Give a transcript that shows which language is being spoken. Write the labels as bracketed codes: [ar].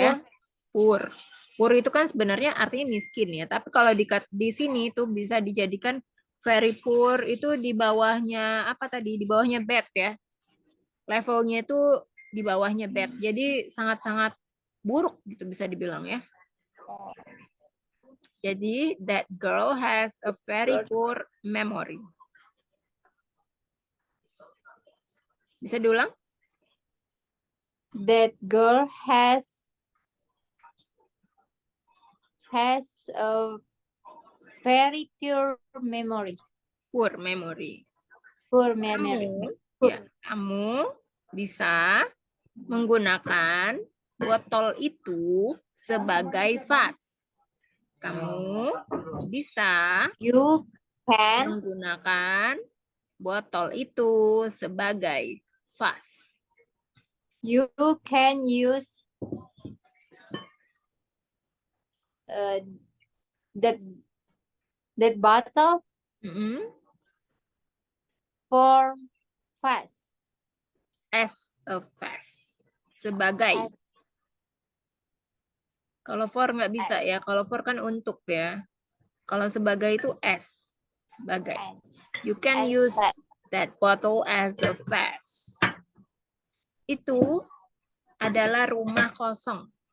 [en] ya. Poor. [id] Poor itu kan sebenarnya artinya miskin ya. Tapi kalau di sini itu bisa dijadikan very poor itu di bawahnya apa tadi? Di bawahnya bad ya. Levelnya itu di bawahnya bad. Jadi sangat-sangat buruk gitu bisa dibilang ya. [en] Jadi that girl has a very poor memory. [id] Bisa diulang? [en] That girl has a very poor memory. Poor memory. Poor memory. [id] Kamu bisa menggunakan botol itu sebagai vas. Kamu bisa menggunakan botol itu sebagai vas. [en] You can use that bottle for vas. As a vas. Sebagai. [id] Kalau for nggak bisa ya. Kalau for kan untuk ya. Kalau sebagai itu as. Sebagai. [en] You can use that bottle as a vase. [id] Itu adalah rumah kosong.